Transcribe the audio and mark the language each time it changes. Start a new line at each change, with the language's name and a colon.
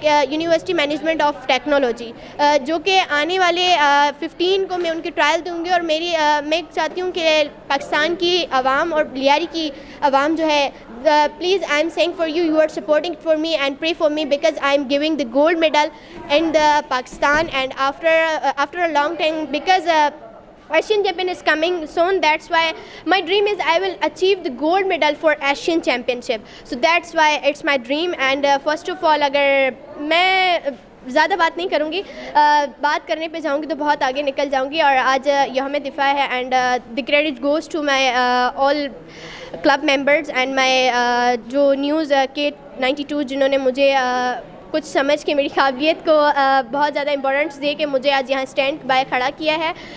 Urdu: University management of technology, جو کہ آنے والے 15 کو میں ان کے ٹرائل دوں گی. اور میں چاہتی ہوں کہ پاکستان کی عوام اور لیاری کی عوام جو ہے
English: please I am saying for you, you are supporting for me and pray for me because I am giving the gold medal in the Pakistan and after a long time because Asian Champion is coming soon. That's why my dream is I will achieve the gold medal for Asian Championship. So that's why it's my dream. And first of all
Urdu: اگر میں زیادہ بات نہیں کروں گی، بات کرنے پہ جاؤں گی تو بہت آگے نکل جاؤں گی. اور آج یوم دفاع ہے
English: and the credit goes to my all club members and my
Urdu: جو نیوز K92 جنہوں نے مجھے کچھ سمجھ کے میری قابلیت کو بہت زیادہ امپورٹنس دے کے مجھے آج یہاں اسٹینڈ بائی کھڑا کیا ہے.